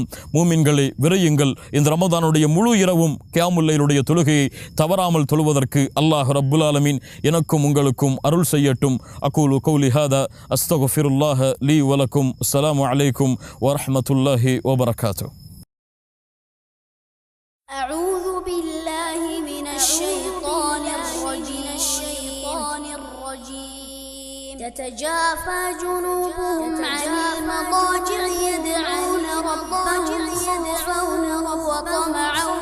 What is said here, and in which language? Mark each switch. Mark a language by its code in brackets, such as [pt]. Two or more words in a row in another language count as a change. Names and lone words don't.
[ta] மூமின்களை விரையுங்கள். இந்த ரமதானுடைய முழு இரவும் கியாமுல் லைலுடைய தொழுகையை தவறாமல் தொழுவதற்கு [ar] الله رب العالمين [ta] எனக்கும் உங்களுக்கும் அருள் செய்யட்டும். [ar] أقول قولي هذا أستغفر الله لي ولكم. السلام عليكم ورحمة الله وبركاته. أعوذ بالله من الشيطان الرجيم تتجافى جنوبهم عن المضاجع يدعون ربهم خوفا وطمعا